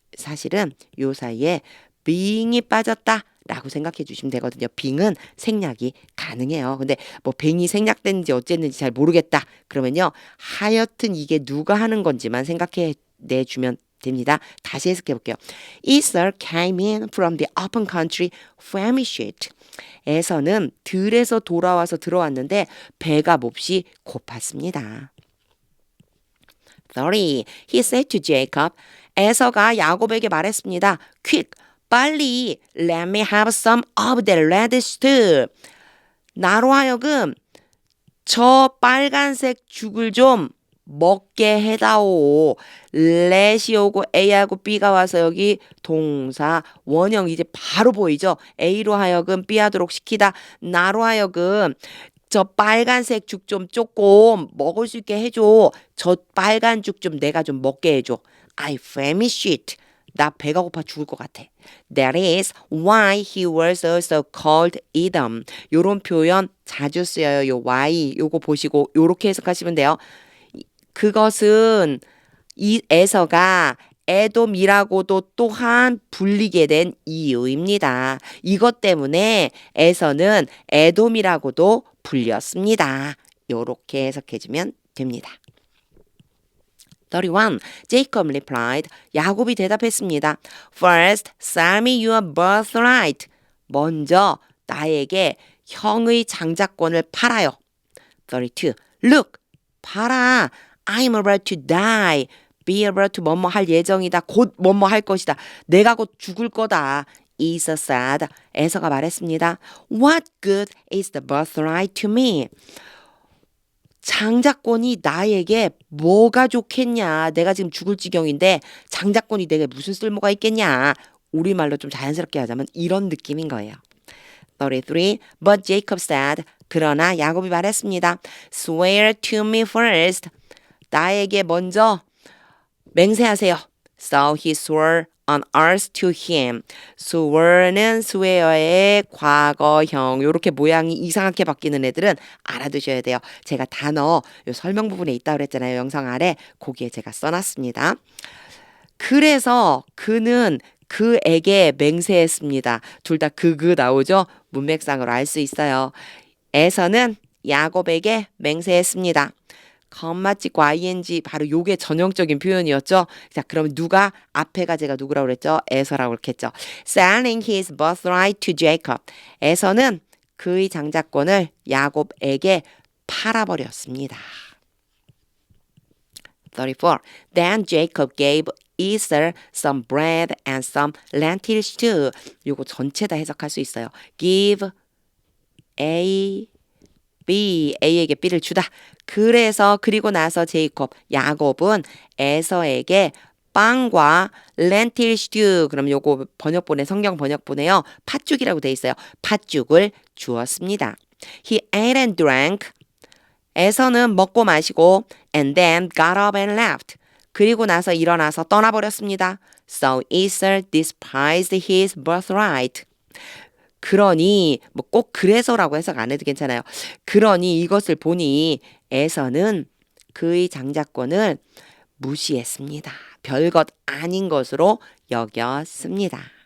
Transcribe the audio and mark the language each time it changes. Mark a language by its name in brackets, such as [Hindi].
[Korean] 사실은 요 사이에 being이 빠졌다. 라고 생각해 주시면 되거든요. being은 생략이 가능해요. 근데 뭐 being이 생략됐는지 어쨌는지 잘 모르겠다. 그러면요. 하여튼 이게 누가 하는 건지만 생각해 내주면 됩니다. 다시 해석해 볼게요. [English] Esau came in from the open country famished. [Korean] 에서는 들에서 돌아와서 들어왔는데 배가 몹시 고팠습니다. [English] 30. He said to Jacob. [Korean] 에서가 야곱에게 말했습니다. [English] Quick, [Korean] 빨리 [English] let me have some of that red stew. [Korean] 나로 하여금 저 빨간색 죽을 좀 먹게 해다오. let이 오고 A하고 B가 와서 여기 동사 원형 이제 바로 보이죠? A로 하여금 B 하도록 시키다. 나로 하여금 저 빨간색 죽 좀 조금 먹을 수 있게 해줘. 저 빨간 죽 좀 내가 좀 먹게 해줘. [English] I famished. [Korean] 나 배가 고파 죽을 것 같아. [English] That is why he was also called Edom. [Korean] 요런 표현 자주 쓰여요. 요 why 요거 보시고 요렇게 해석하시면 돼요. 그것은 이 에서가 에돔이라고도 또한 불리게 된 이유입니다. 이것 때문에 에서는 에돔이라고도 불렸습니다. 요렇게 해석해주면 됩니다. [English] 31. Jacob replied. [Korean] 야곱이 대답했습니다. [English] First, sell me your birthright. [Korean] 먼저 나에게 형의 장자권을 팔아요. [English] 32. Look, [Korean] 팔아. [English] I'm about to die. [Korean] Be about to 뭐뭐 할 예정이다. 곧 뭐뭐 할 것이다. 내가 곧 죽을 거다. [English] Esau said. [Korean] 에서가 말했습니다. [English] What good is the birthright to me? [Korean] 장자권이 나에게 뭐가 좋겠냐. 내가 지금 죽을 지경인데 장자권이 내게 무슨 쓸모가 있겠냐. 우리말로 좀 자연스럽게 하자면 이런 느낌인 거예요. [English] 33. But Jacob said. [Korean] 그러나 야곱이 말했습니다. [English] Swear to me first. [Korean] 나에게 먼저 맹세하세요. [English] So he swore on earth to him. [Korean] swear는 swear의 과거형. 이렇게 모양이 이상하게 바뀌는 애들은 알아두셔야 돼요. 제가 단어 요 설명 부분에 있다고 그랬잖아요. 영상 아래 거기에 제가 써놨습니다. 그래서 그는 그에게 맹세했습니다. 둘 다 그 나오죠? 문맥상으로 알 수 있어요. 에서는 야곱에게 맹세했습니다. 컴마 찍고 ing 바로 요게 전형적인 표현이었죠. 자, 그럼 누가 앞에가 제가 누구라고 그랬죠? 에서라고 그랬겠죠. [English] Selling his birthright to Jacob. [Korean] 에서는 그의 장자권을 야곱에게 팔아버렸습니다. 34. [English] Then Jacob gave Esau some bread and some lentil stew. [Korean] 요거 전체 다 해석할 수 있어요. Give A, B, A에게 B를 주다. 그래서 그리고 나서 야곱은 에서에게 빵과 렌틸 스튜, 그럼 요거 번역본에 성경 번역본에요. 팥죽이라고 돼 있어요. 팥죽을 주었습니다. [English] He ate and drank. [Korean] 에서는 먹고 마시고 [English] and then got up and left. [Korean] 그리고 나서 일어나서 떠나버렸습니다. [English] So Esau despised his birthright. [Korean] 그러니 뭐 꼭 그래서라고 해석 안 해도 괜찮아요. 그러니 이것을 보니 에서는 그의 장자권을 무시했습니다. 별것 아닌 것으로 여겼습니다.